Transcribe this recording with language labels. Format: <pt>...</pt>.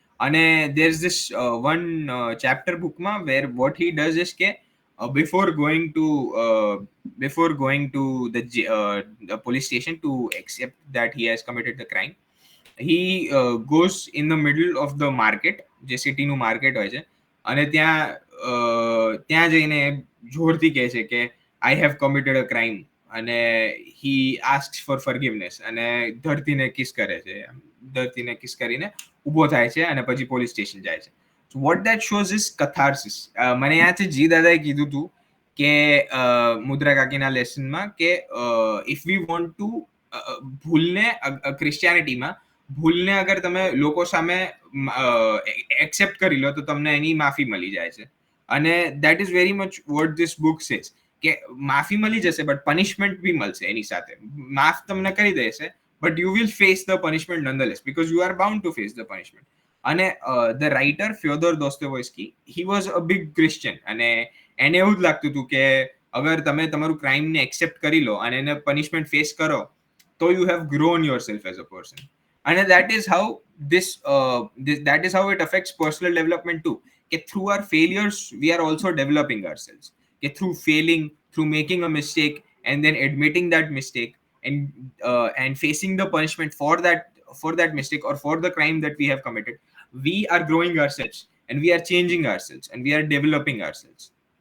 <en>And there's this one chapter book where what he does is before going to the police station to accept that he has committed the crime, he goes in the middle of the market,</en> <gu>જે સિટીનું market હોય છે, અને ત્યાં જઈને જોરથી કહે છે કે</gu> <en>I have committed a crime,</en> <gu>અને</gu> <en>he asks for forgiveness</en> <gu>અને ધરતીને કિસ કરે છે, ધરતીને કિસ કરીને ઊભો થાય છે અને પછી પોલીસ સ્ટેશન જાય છે.</gu> <en>So what that shows is catharsis.</en> <gu>મને યાદ છે જી દાદાએ કીધું હતું કે મુદ્રા કાકીના લેસનમાં કે</gu> <en>if we want to</en> <gu>ભૂલને ક્રિશ્ચિયાનિટીમાં ભૂલને અગર તમે લોકો સામે એક્સેપ્ટ કરી લો તો તમને એની માફી મળી જાય છે. અને</gu> <en>that is very much what this book says,</en> <gu>કે માફી મળી જશે બટ પનિશમેન્ટ બી મળશે એની સાથે. માફ તમને કરી દેશે</gu> <en>but you will face the punishment nonetheless because you are bound to face the punishment.</en> <gu>અને</gu> <en>the writer Fyodor Dostoevsky, he was a big Christian,</en> <gu>અને એને એવું જ લાગતું હતું કે અગર તમે તમારું ક્રાઇમને એક્સેપ્ટ કરી લો અને એને પનિશમેન્ટ ફેસ કરો તો</gu> <en>you have grown yourself as a person. And that is how that is how it affects personal development too. Through our failures we are also developing ourselves. Through failing, through making a mistake and then admitting that mistake and facing the punishment for that mistake or for the crime that we have committed, we are growing ourselves and we are changing ourselves and we are developing ourselves.</en>